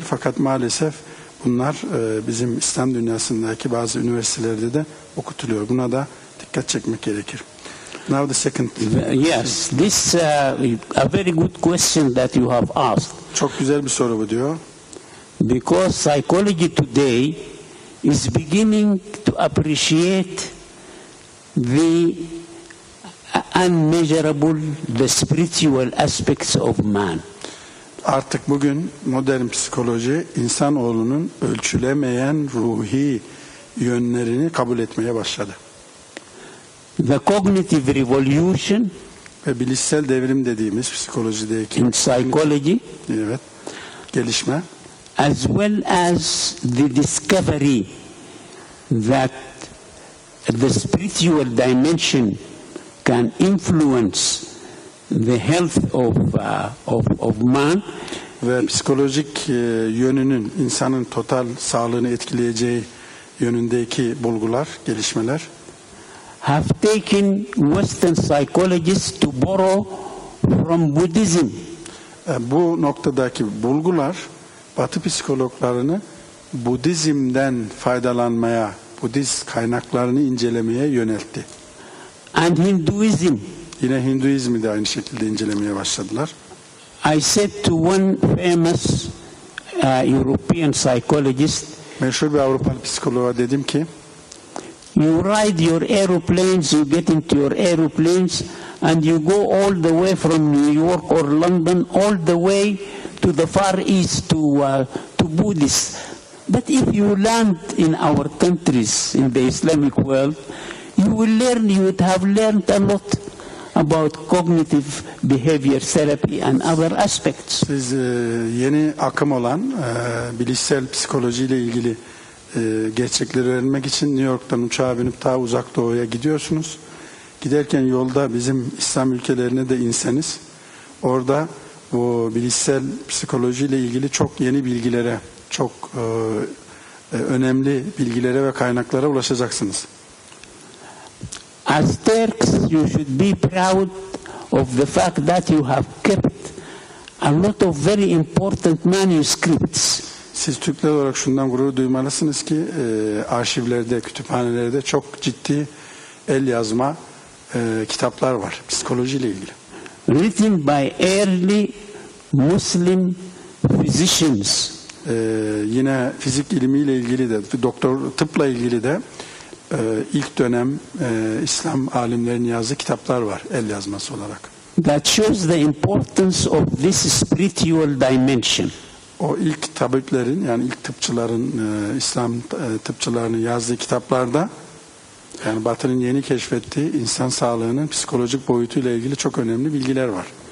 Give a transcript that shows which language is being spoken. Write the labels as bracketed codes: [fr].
[tr] Fakat maalesef bunlar bizim İslam dünyasındaki bazı üniversitelerde de okutuluyor. Buna da dikkat çekmek gerekir. [en] Now the second. Yes, this a very good question that you have asked. [tr] Çok güzel bir soru bu diyor. [en] Because psychology today is beginning to appreciate the unmeasurable, the spiritual aspects of man. [tr] Artık bugün modern psikoloji insanoğlunun ölçülemeyen ruhi yönlerini kabul etmeye başladı. [en] The cognitive revolution [tr] Ve bilişsel devrim dediğimiz psikolojideki [en] in psychology, [tr] evet, gelişme, [en] as well as the discovery that the spiritual dimension can influence the health of man, [tr] ve psikolojik yönünün insanın total sağlığını etkileyeceği yönündeki bulgular, gelişmeler [en] have taken Western psychologists to borrow from Buddhism. [tr] Bu noktadaki bulgular Batı psikologlarını Budizm'den faydalanmaya, Budist kaynaklarını incelemeye yöneltti. [en] And Hinduism. [tr] Yine Hinduizmi de aynı şekilde incelemeye başladılar. [en] I said to one famous European psychologist, [tr] Meşhur bir Avrupalı psikoloğa dedim ki, [en] you ride your aeroplanes, you get into your aeroplanes, and you go all the way from New York or London, all the way to the Far East, to Buddhists. But if you land in our countries, in the Islamic world, you would have learned a lot about cognitive behavior therapy and other aspects. [tr] siz yeni akım olan bilişsel psikolojiyle ilgili gerçekleri öğrenmek için New York'tan uçağa binip ta uzak doğuya gidiyorsunuz. Giderken yolda bizim İslam ülkelerine de inseniz, orada bu bilişsel psikolojiyle ilgili çok yeni bilgilere, çok önemli bilgilere ve kaynaklara ulaşacaksınız. [en] As Turks, you should be proud of the fact that you have kept a lot of very important manuscripts. [tr] Siz Türkler olarak şundan gurur duymalısınız ki arşivlerde, kütüphanelerde çok ciddi el yazma kitaplar var psikolojiyle ilgili. [en] Written by early Muslim physicians. [tr] Yine fizik ilmiyle ilgili de, tıpla ilgili de ilk dönem İslam alimlerinin yazdığı kitaplar var el yazması olarak. [en] That shows the importance of this spiritual dimension. [tr] O ilk tabiplerin, yani ilk tıpçıların, İslam tıpçılarının yazdığı kitaplarda, yani Batı'nın yeni keşfettiği insan sağlığının psikolojik boyutuyla ilgili çok önemli bilgiler var.